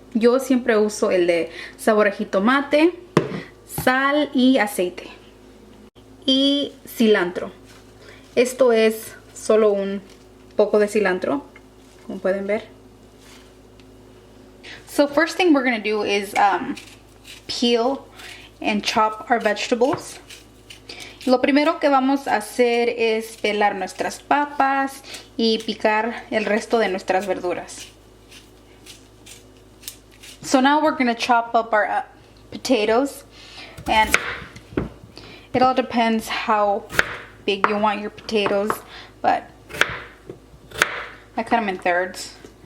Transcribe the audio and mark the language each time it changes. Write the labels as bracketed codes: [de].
[es] Yo siempre uso el de sabor a jitomate, sal y aceite. Y cilantro. Esto es solo un poco de cilantro, como pueden ver. [en] So first thing we're going to do is peel and chop our vegetables. [es] Lo primero que vamos a hacer es pelar nuestras papas y picar el resto de nuestras verduras. [en] So now we're going to chop up our potatoes, and it all depends how big you want your potatoes, but I cut them in thirds.